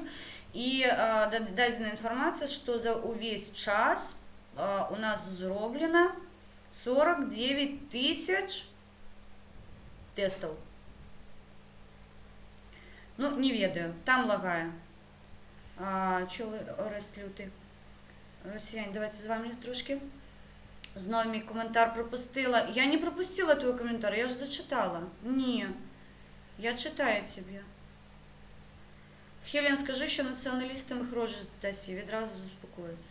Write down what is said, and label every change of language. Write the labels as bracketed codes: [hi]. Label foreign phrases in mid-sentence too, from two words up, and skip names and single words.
[be] І дадзена інфармацыя, што за увесь час у нас зроблена 49 тысяч тестаў. Ну, не ведаю, там лагая. [uk] Чолы Орест люты. Росіяне, давайте з вами трошки. Знову мій коментар пропустила. Я не пропустила твой коментар, я ж зачитала. Ні, я читаю тебе. Хелен, скажи, що націоналістам їх рожі здасть, і відразу заспокоїться.